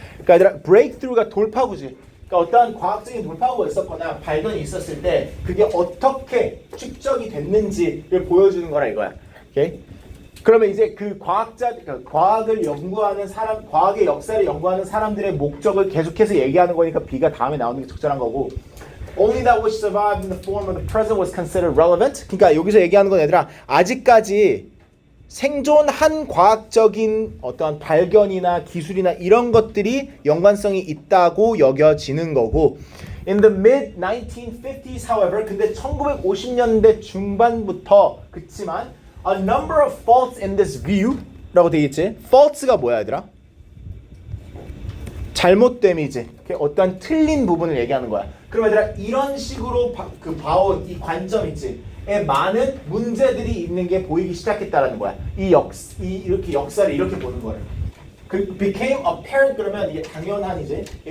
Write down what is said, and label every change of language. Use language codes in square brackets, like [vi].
[ko] 그러니까 얘들아, breakthrough가 돌파구지. 그러니까 어떠한 과학적인 돌파구가 있었거나 발견이 있었을 때 그게 어떻게 축적이 됐는지를 보여주는 거라 이거야. 오케이? 그러면 이제 그 과학을 연구하는 사람, 과학의 역사를 연구하는 사람들의 목적을 계속해서 얘기하는 거니까 B가 다음에 나오는 게 적절한 거고. [en] Only that which survived in the form of the present was considered relevant. [ko] 그러니까 여기서 얘기하는 건 얘들아, 아직까지 생존한 과학적인 어떤 발견이나 기술이나 이런 것들이 연관성이 있다고 여겨지는 거고. [en] In the mid 1950s, however, [ko] 근데 1950년대 중반부터 그치만 [en] a number of faults in this view [ko] 라고 되어 있지. faults가 뭐야, 얘들아? 잘못됨이지. 어떤 틀린 부분을 얘기하는 거야. 그럼 얘들아, 이런 식으로 봐온 이 관점 있지. 에 많은 문제들이 있는 게 보이기 시작했다라는 거야. 이렇게 역사를 이렇게 보는 거예요. 그 [en] became apparent [ko] 그러면 이게 당연한이지.